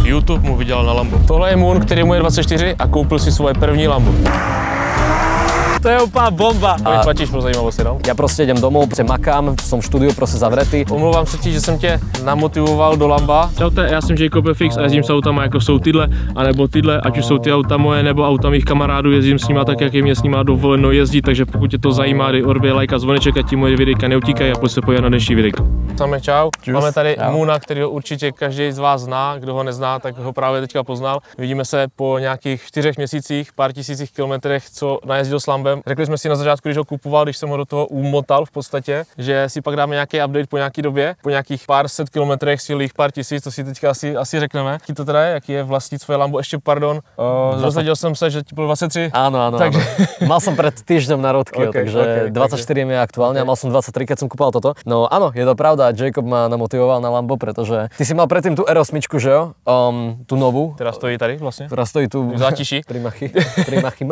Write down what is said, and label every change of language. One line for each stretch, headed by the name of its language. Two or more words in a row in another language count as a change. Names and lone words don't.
Czech: YouTube mu vydělal na Lambo. Tohle je Moon, který mu je 24 a koupil si svoje první Lambo. To je úplná bomba. A platíš pro zajímavosti, no?
Slovak: Ja proste idem domov, makám, som v štúdiu proste zavretý.
Czech: Omlouvám se ti, že jsem tě namotivoval do Lamba. Čaute, já jsem Jacob FX a jezdím s autama jako jsou tyhle, anebo tyhle, ať už jsou ty auta moje nebo auta mých kamarádů, jezdím s nima tak, jak je mě s nima dovoleno jezdit, takže pokud tě to zajímá, dej odběr, like a zvoneček, ať ti moje videjka neutíkají a pojď se podívat na dnešní videjko. Same čau. Máme tady Moona, kterýho určitě každý z vás zná, kdo ho nezná, tak ho právě teďka poznal. Vidíme se po nějakých 4 měsících, pár tisících kilometrech, co najezdil s Lambem. Řekli jsme si na začátku, když ho kupoval, když jsem ho do toho umotal v podstatě, že si pak dáme nějaký update po nějaký době, po nějakých pár set kilometrech, jich pár tisíc, to si teďka asi řekneme. Jaký to teda je, jaký je vlastnit svoje Lambo, ještě pardon, dozvedel jsem se, že ti bylo 23.
Slovak: Áno, takže... áno. Mal som pred týždňom na Rodkio, takže 24 je aktuálne a mal som 23, keď som kúpal toto. No áno, je to pravda, Jacob ma namotivoval na Lambo, pretože ty si mal predtým tú R8, že jo? Tú novú. Teraz stojí tady vlastne. Teraz stojí tu v zátiši. Pri Machim.